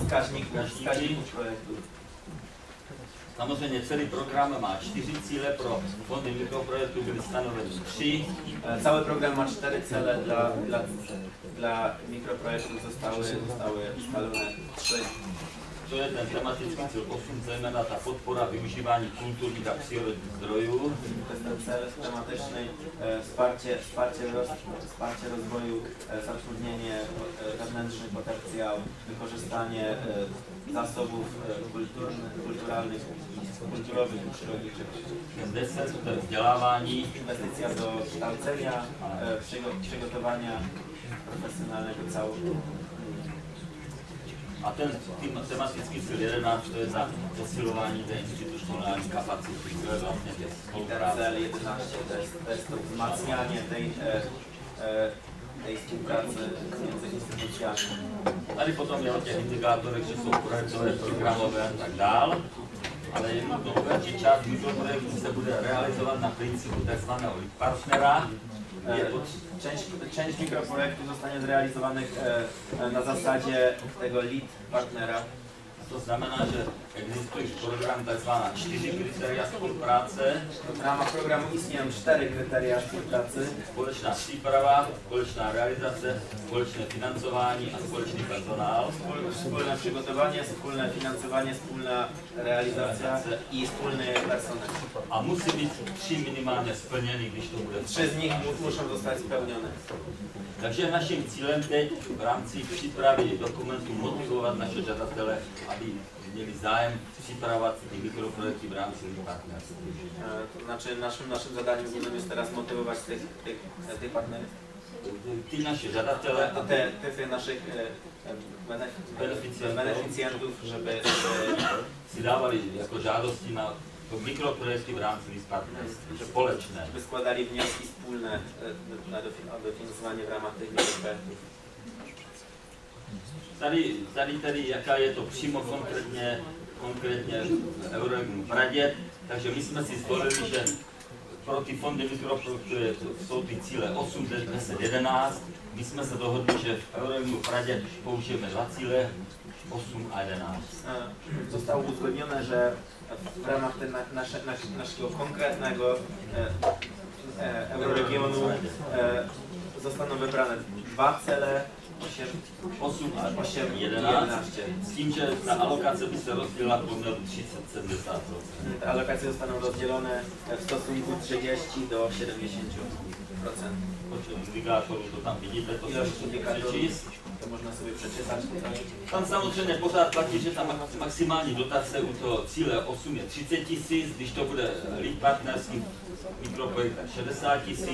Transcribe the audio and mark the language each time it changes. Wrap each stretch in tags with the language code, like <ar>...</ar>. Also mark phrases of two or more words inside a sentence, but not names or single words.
<pl>Wskaźników projektu.</pl> <cs>Samozřejmě celý program má 4 cíle, pro fondy mikroprojektů byly stanoveny 3.</cs> <pl>Cały program ma 4 cele, dla mikroprojektów zostały ustalone 3.</pl> <cs>To je ten tematický cíl 8, zejména ta podpora využívání kulturních a přírodních zdrojů.</cs> <pl>To jest ten cel tematyczny, wsparcie rozwoju, zatrudnienie, wewnętrzny potencjał, wykorzystanie zasobów kulturowych i przyrodniczych.</pl> <cs>10 to je vzdělávání,</cs> <pl>Inwestycja do kształcenia, przygotowania profesjonalnego całości.</pl> <cs>a ten tematický cíl 11 to je za posilování té institucionální kapacity, to je vlastně těch</cs> <pl>I ten</pl> <cs>spolupráce.</cs> <pl>cel 11 to jest to wzmacnianie tej współpracy między instytucjami.</pl> <cs>Tady potom je o těch indikátorech, že jsou projektové, programové a tak dál. Ale je nutno uvést, že část mikroprojektů se bude realizovat na principu tzv. partnera.</cs> <pl>Część mikroprojektów zostanie zrealizowanych na zasadzie tego lead partnera.</pl> <cs>To znamená, že existuje program tzv. 4 kritéria spolupráce,</cs> <pl>W ramach programu istnieją 4 kryteria współpracy.</pl> <cs>společná příprava, společná realizace, společné financování a společný personál.</cs> <pl>Wspólne przygotowanie, wspólne finansowanie, wspólna realizacja i wspólny personel.</pl> <cs>A musí být 3 minimálně splněny, když to bude.</cs> <pl>3 z nich muszą zostać spełnione.</pl> <cs>Takže naším cílem teď v rámci přípravy dokumentů motivovat naše žadatele, aby měli zájem připravovat ty mikroprojekty v rámci partnerství.</cs> <pl>To znaczy naszym zadaniem głównym jest teraz motywować tych partnerów.</pl> <cs>Ty naše žadatele, a</cs> <pl>Tych naszych beneficjentów, żeby</pl> <cs>si dávali jako žádosti na mikroprojekty v rámci partnerství, společné.</cs> <pl>składali wnioski wspólne o dofinansowanie w ramach tych mikroprojektów.</pl> <cs>Tady, jaká je to přímo konkrétně Euroregion Praděd, takže my jsme si zvolili, že pro ty fondy mikroprojektů jsou ty cíle 8, 10, 11. My jsme se dohodli, že v Euroregionu Praděd použijeme 2 cíle, 8 a 11.</cs> <pl>Zostało uzgodnione, że w ramach naszego konkretnego euroregionu zostaną wybrane 2 cele,</pl> <cs>8 a</cs> <pl>8 i 11.</pl> <cs>S tím, že ta alokace by se rozdělila poměru 30-70%.</cs> <pl>Te alokacje zostaną rozdzielone w stosunku 30 do 70%.</pl> <cs>Počet indikátorů, to tam vidíte, to</cs> <pl>Ilość</pl> <cs>se</cs> <pl>indikatorów,</pl> <cs>přečíst.</cs> <pl>to można sobie przeczytać tutaj.</pl> <cs>Tam samozřejmě pořád platí, že ta maximální dotace u toho cíle 8 je 30 000, když to bude lead partnerský mikroprojekt, tak 60 000.</cs>